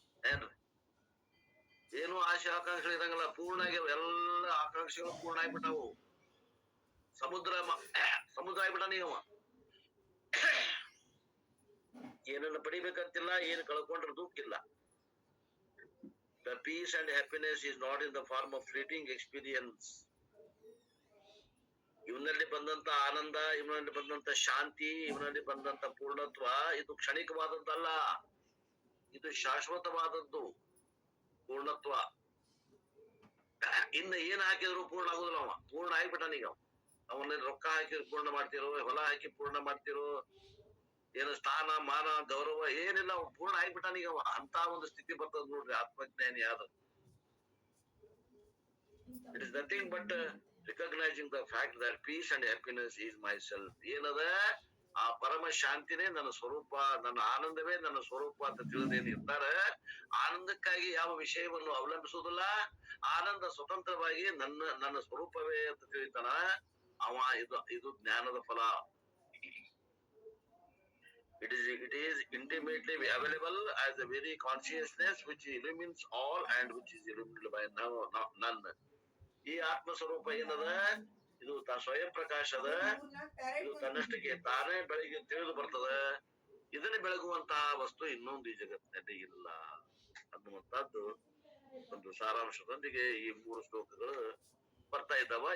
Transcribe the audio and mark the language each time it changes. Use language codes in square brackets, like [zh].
[kn] ಏನ್ರಿ, ಏನು ಆಶೆ ಆಕಾಂಕ್ಷೆ ಇರಂಗಿಲ್ಲ, ಪೂರ್ಣ ಆಗ್ಯಾವ. ಎಲ್ಲ ಆಕಾಂಕ್ಷೆಗಳು ಪೂರ್ಣ ಆಗ್ಬಿಟ್ಟಾವು. ಸಮುದ್ರ ಆಗ್ಬಿಟ್ಟ ನೀವು. ಏನನ್ನ ಪಡಿಬೇಕಂತಿಲ್ಲ, ಏನು ಕಳ್ಕೊಂಡ್ರೆ ದುಃಖ ಇಲ್ಲ. [en] The peace and happiness is not in the form of fleeting experience. [kn] ಇವನಲ್ಲಿ ಬಂದಂತ ಆನಂದ, ಇವನಲ್ಲಿ ಬಂದಂತ ಶಾಂತಿ, ಇವನಲ್ಲಿ ಬಂದಂತ ಪೂರ್ಣತ್ವ ಇದು ಕ್ಷಣಿಕವಾದದ್ದಲ್ಲ, ಇದು ಶಾಶ್ವತವಾದದ್ದು ಪೂರ್ಣತ್ವ. ಇನ್ನು ಏನ್ ಹಾಕಿದ್ರು ಪೂರ್ಣ ಆಗುದಿಲ್ಲ. ಅವ ಪೂರ್ಣ ಆಗಿಬಿಟ್ಟಾನೀಗ. ಅವನ್ನ ರೊಕ್ಕ ಹಾಕಿ ಪೂರ್ಣ ಮಾಡ್ತಿರೋ, ಹೊಲ ಹಾಕಿ ಪೂರ್ಣ ಮಾಡ್ತಿರೋ, ಏನು ಸ್ಥಾನ ಮಾನ ಗೌರವ ಏನಿಲ್ಲ, ಅವ್ ಪೂರ್ಣ ಆಗಿಬಿಟ್ಟಾನೀಗ. ಅವ ಅಂತ ಒಂದು ಸ್ಥಿತಿ ಬರ್ತದ ನೋಡ್ರಿ ಆತ್ಮಜ್ಞಾನಿ ಆದ. [en] It is nothing but recognising the fact that peace and happiness is my self. [kn] ಏನದ ಆ ಪರಮ ಶಾಂತಿನೇ ನನ್ನ ಸ್ವರೂಪ, ನನ್ನ ಆನಂದವೇ ನನ್ನ ಸ್ವರೂಪ ಅಂತ ತಿಳಿದೇನು ಇರ್ತಾರೆ. ಆನಂದಕ್ಕಾಗಿ ಯಾವ ವಿಷಯವನ್ನು ಅವಲಂಬಿಸುವುದಿಲ್ಲ, ಆನಂದ ಸ್ವತಂತ್ರವಾಗಿ ನನ್ನ ಸ್ವರೂಪವೇ ಅಂತ ತಿಳಿತಾನ ಅವ. ಇದು ಜ್ಞಾನದ ಫಲ. [en] It is intimately available as a very consciousness which illumines all and which is illumined by none. [kn] ಈ ಆತ್ಮ ಸ್ವರೂಪ ಏನದ, ಇದು ಸ್ವಯಂ ಪ್ರಕಾಶದ, ಇದು ತನ್ನಷ್ಟಕ್ಕೆ ತಾನೇ ಬೆಳಗ್ಗೆ ತಿಳಿದು ಬರ್ತದ. ಇದನ್ನ ಬೆಳಗುವಂತಹ ವಸ್ತು ಇನ್ನೊಂದು ಈ ಜಗತ್ತಿನಲ್ಲಿ ಇಲ್ಲ ಅನ್ನುವಂತಹದ್ದು ಒಂದು ಸಾರಾಂಶದೊಂದಿಗೆ ಈ 3 ಶ್ಲೋಕಗಳು ಬರ್ತಾ ಇದ್ದಾವ.